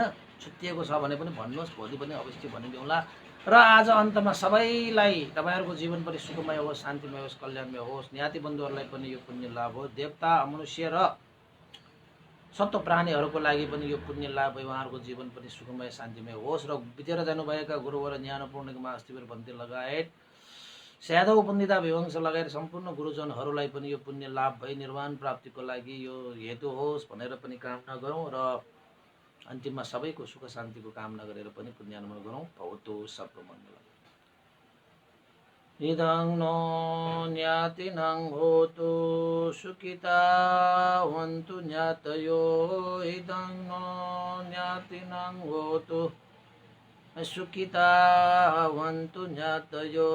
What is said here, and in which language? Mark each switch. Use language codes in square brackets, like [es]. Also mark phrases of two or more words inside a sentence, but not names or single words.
[ne] छुट्टिएको छ भने पनि भन्नुहोस्, भोलि पनि अवश्य भनिदिउँला। र आज अन्तमा सबैलाई तपाईँहरूको जीवन पनि सुखमय होस्, शान्तिमय होस्, कल्याणमय होस्। ज्ञाति बन्धुहरूलाई पनि यो पुण्य लाभ हो। देवता मनुष्य र सत्व प्राणीहरूको लागि पनि यो पुण्य लाभ हो। उहाँहरूको जीवन पनि सुखमय शान्तिमय होस्। र बितेर जानुभएका गुरुवर ज्ञानपूर्णिमा अस्तिवीर भन्ते लगायत स्यादव पण्डिता विवंश लगायत सम्पूर्ण गुरुजनहरूलाई पनि यो पुण्य लाभ भई निर्वाण प्राप्तिको लागि यो हेतु होस् भनेर पनि कामना गरौँ। र अन्तिममा सबैको सुख शान्तिको कामना गरेर पनि पुण्यानुमोदन गरौँ। [sa] भवतु सर्वमङ्गलम्। [pi] इदं नो ज्ञातिनं होतु सुखिता वन्तु ज्ञातयो। इदं नो ज्ञातिनं होतु सुखिता वन्तु ज्ञातयो।